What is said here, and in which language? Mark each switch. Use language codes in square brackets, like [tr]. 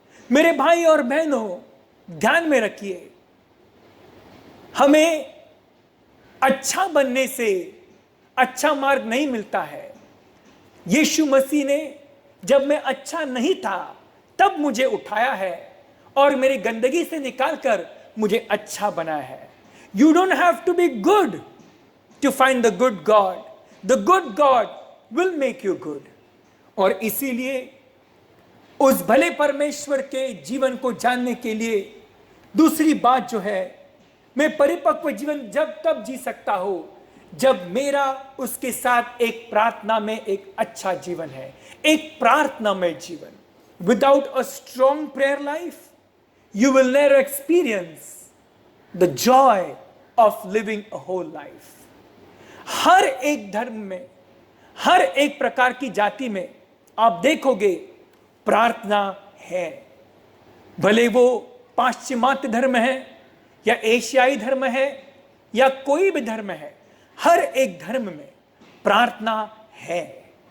[hi] मेरे भाई और बहनों, ध्यान में रखिए, हमें अच्छा बनने से अच्छा मार्ग नहीं मिलता है। यीशु मसीह ने जब मैं अच्छा नहीं था तब मुझे उठाया है और मेरी गंदगी से निकालकर मुझे अच्छा बनाया है। [en] You don't have to be good to find the good God. The good God will make you good. [hi] और इसीलिए उस भले परमेश्वर के जीवन को जानने के लिए दूसरी बात जो है, मैं परिपक्व जीवन जब तब जी सकता हूं जब मेरा उसके साथ एक प्रार्थना में एक अच्छा जीवन है, एक प्रार्थना में जीवन। [en] Without a strong prayer life, you will never experience the joy of living a whole life. [hi] हर एक धर्म में, हर एक प्रकार की जाति में आप देखोगे प्रार्थना है, भले वो पाश्चिमात्य धर्म है या एशियाई धर्म है या कोई भी धर्म है, हर एक धर्म में प्रार्थना है।